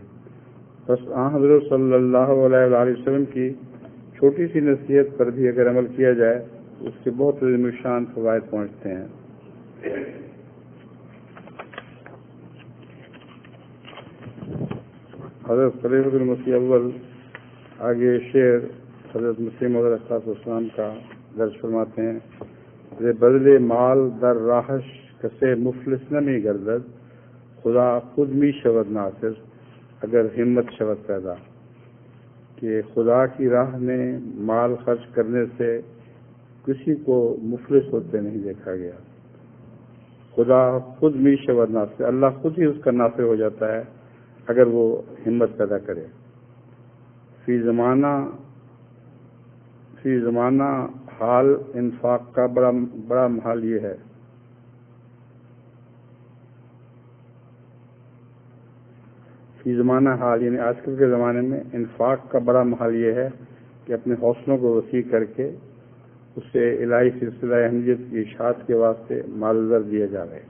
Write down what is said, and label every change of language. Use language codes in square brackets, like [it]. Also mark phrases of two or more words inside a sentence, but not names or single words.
[ur] بس حضرت صلی اللہ علیہ وآلہ وسلم کی چھوٹی سی نصیحت پر بھی اگر عمل کیا جائے اس کے بہت عظیم الشان فوائد پہنچتے ہیں۔ حضرت خلیفۃ المسیح اول آگے شعر حضرت مسیح موعود علیہ السلام کا درج فرماتے ہیں: [fa] بدلے مال در راہش کسے مفلس نمی گردد، خدا خود می شود ناصر اگر ہمت شود پیدا۔ [ur] کہ خدا کی راہ میں مال خرچ کرنے سے کسی کو مفلس ہوتے نہیں دیکھا گیا۔ [fa] خدا خود می شود ناصر، [ur] اللہ خود ہی اس کا ناصر ہو جاتا ہے اگر وہ ہمت پیدا کرے۔ فی زمانہ حال انفاق کا بڑا محال یہ ہے فی زمانہ حال یعنی آج کل کے زمانے میں انفاق کا بڑا محال یہ ہے کہ اپنے حوصلوں کو وسیع کر کے اسے الہی سلسلہ اہمیت کی اشاعت کے واسطے مال و زر دیا جا رہے۔